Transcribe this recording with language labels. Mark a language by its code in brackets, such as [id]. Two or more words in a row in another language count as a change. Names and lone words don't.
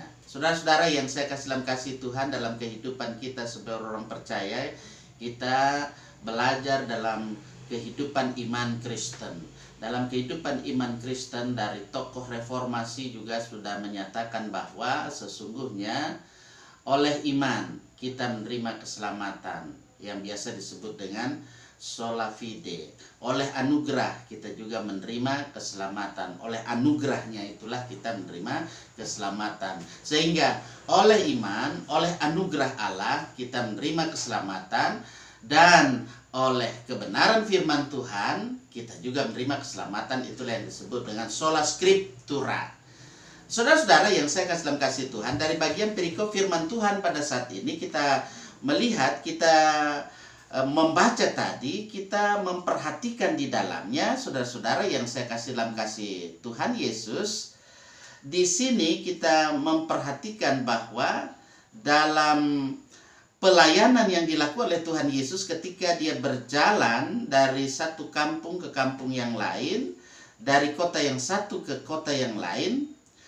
[id] Saudara-saudara yang saya kasih dalam kasih Tuhan, dalam kehidupan kita sebagai orang percaya, kita belajar dalam kehidupan iman Kristen. Dalam kehidupan iman Kristen, dari tokoh reformasi juga sudah menyatakan bahwa sesungguhnya oleh iman kita menerima keselamatan yang biasa disebut dengan [la] sola fide. [id] Oleh anugerah kita juga menerima keselamatan. Oleh anugerahnya itulah kita menerima keselamatan. Sehingga oleh iman, oleh anugerah Allah kita menerima keselamatan, dan oleh kebenaran firman Tuhan kita juga menerima keselamatan. Itulah yang disebut dengan [la] sola scriptura. [id] Saudara-saudara yang saya kasih dalam kasih Tuhan, dari bagian perikop firman Tuhan pada saat ini kita melihat, kita membaca tadi, kita memperhatikan di dalamnya, saudara-saudara yang saya kasih dalam kasih Tuhan Yesus. Di sini kita memperhatikan bahwa dalam pelayanan yang dilakukan oleh Tuhan Yesus ketika dia berjalan dari satu kampung ke kampung yang lain, dari kota yang satu ke kota yang lain,